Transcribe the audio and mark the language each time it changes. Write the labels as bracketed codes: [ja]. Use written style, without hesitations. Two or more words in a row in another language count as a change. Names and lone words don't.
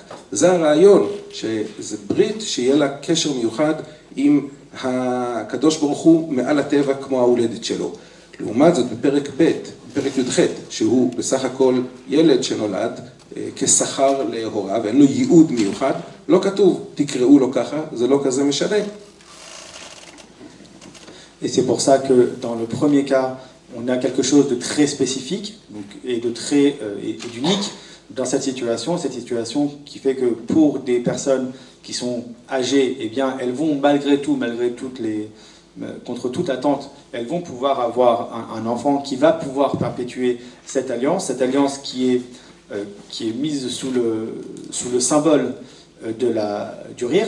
[he] זה הרעיון, שזה ברית שיהיה לה קשר מיוחד עם הקדוש ברוך הוא מעל הטבע כמו ההולדת שלו. לעומת זאת בפרק ב', בפרק י"ח, שהוא בסך הכל ילד שנולד, כשכר להוריו, אין לו ייעוד מיוחד, לא כתוב, תקראו לו ככה, זה לא כזה משנה. [fr] Et c'est pour ça que dans le premier cas, on a quelque chose de très spécifique donc, et de très et d'unique dans cette situation qui fait que pour des personnes qui sont âgées, eh bien, elles vont malgré tout, contre toute attente, elles vont pouvoir avoir un enfant qui va pouvoir perpétuer cette alliance qui est mise sous le symbole du rire.